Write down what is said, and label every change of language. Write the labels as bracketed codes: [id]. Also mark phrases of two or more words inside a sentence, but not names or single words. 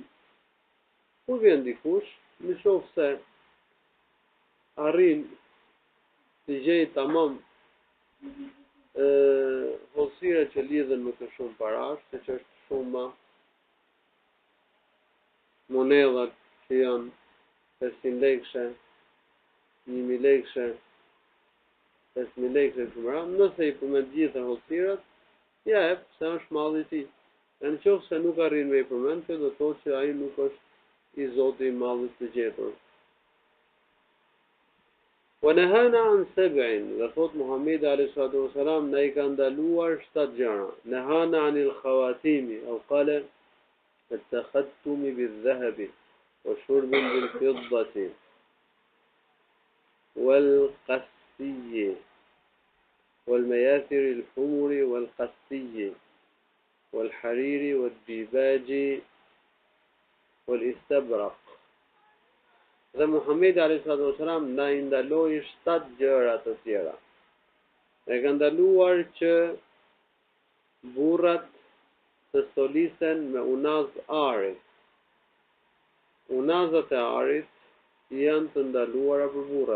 [sq] Kur vjen dikush, në qoftë se arrin të gjejë tamam hosira që lidhen me këtë shumë parash, se që është shuma, monedhat që janë 500 lekëshe, 1.000 lekëshe, 5.000 lekëshe të mëra, nëse i përmend gjitha hosirat, ja e se është malli i tij. E në qoftë se nuk arrin me i përmend, kjo do të thotë që ai nuk është i zoti i mallit të gjetur. [ar] ونهانا عن سبع, [sq] dhe thot Muhamedi [ar] عليه الصلاة والسلام [sq] na I ka ndaluar 7 gjëra. [ar] نهانا عن الخواتيم أو قال التختم بالذهب وشرب بالفضة والقسي والمياثر الحمر والقسي والحرير والديباج والإستبرق. [sq] Dhe Muhamedi [ar] عليه الصلاة والسلام [sq] na I ndaloi 7 gjëra të tjera. E ka ndaluar që burrat të stolisen me unaz arit. Unazat e arit janë të ndaluara për burrat.